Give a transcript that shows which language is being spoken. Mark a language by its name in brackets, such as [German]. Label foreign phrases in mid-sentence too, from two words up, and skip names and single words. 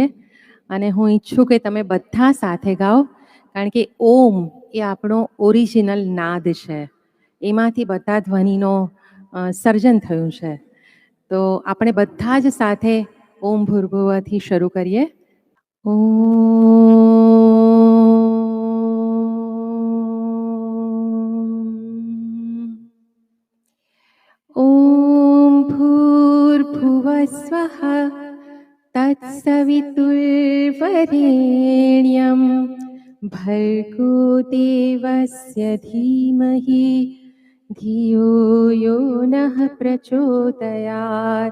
[Gujarati] અને હું ઈચ્છું કે તમે બધા સાથે ગાઓ, કારણ કે ઓમ એ આપણો ઓરિજિનલ નાદ છે. એમાંથી બધા ધ્વનિનો સર્જન થયું છે. તો આપણે બધા જ સાથે ઓમ ભૂર્ભુવથી શરૂ કરીએ. [Sanskrit] ॐ भूर्भुवस्वः तत्सवितुर्वरेण्यं भर्गो देवस्य धीमहि धियो यो नः प्रचोदयात्.